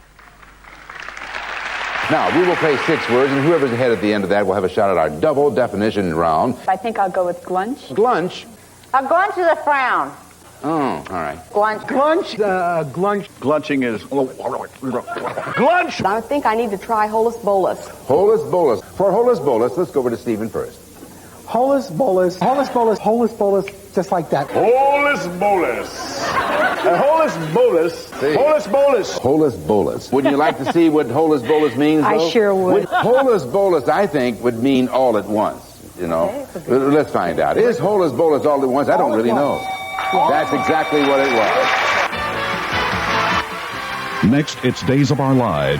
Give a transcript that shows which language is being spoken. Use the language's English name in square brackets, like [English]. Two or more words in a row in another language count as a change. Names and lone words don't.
[English] Now, we will play 6 words, and whoever's ahead at the end of that will have a shot at our double definition round. I think I'll go with glunch. Glunch? A glunch is a frown. Oh, all right. Glunch. Glunch? Glunch. Glunching is... Glunch! I think I need to try holus bolus. Holus bolus. For holus bolus, let's go over to Stephen first. Holus bolus, holus bolus, holus bolus, just like that. Holus bolus. Holus bolus. Holus bolus. Holus bolus. Wouldn't you like to see what holus bolus means, though? I sure would. Holus bolus, I think, would mean all at once. You know, let's find out. Is holus bolus all at once? I don't really know. That's exactly what it was. Next, it's Days of Our Lives.